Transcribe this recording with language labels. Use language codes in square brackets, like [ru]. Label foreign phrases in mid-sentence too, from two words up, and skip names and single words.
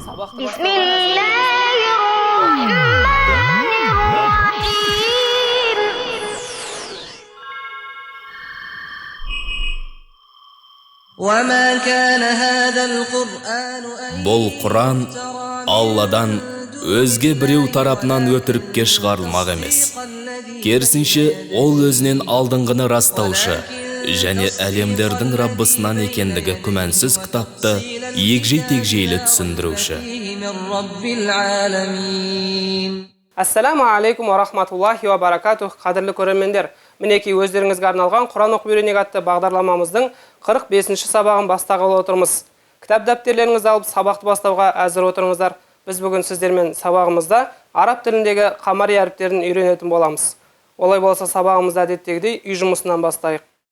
[ar] بسم الله الرحمن الرحيم وما كان هذا القرآن Бұл Құран Алладан өзге біреу тарапынан өтірікке шығарылмақ емес. Керісінше, ол өзінен алдыңғыны растаушы және әлемдердің Раббысынан екендігі күмәнсіз кітапты егжей-тегжейлі түсіндіруші. السلام عليكم ورحمة الله وبركاته. [kk] Қадірлі көрермендер, мінекей өздеріңізге арналған Құран оқып үйренейік атты бағдарламамыздың 45-ші сабағын бастағалы отырмыз. Кітап дәптерлеріңізді алып сабақты бастауға әзір отырыңыздар. Біз бүгін сіздермен сабағымызда араб тіліндегі қамари әріптерін үйренетін боламыз. Олай болса сабағымызда әдеттегідей үй жұмысынан бастайық.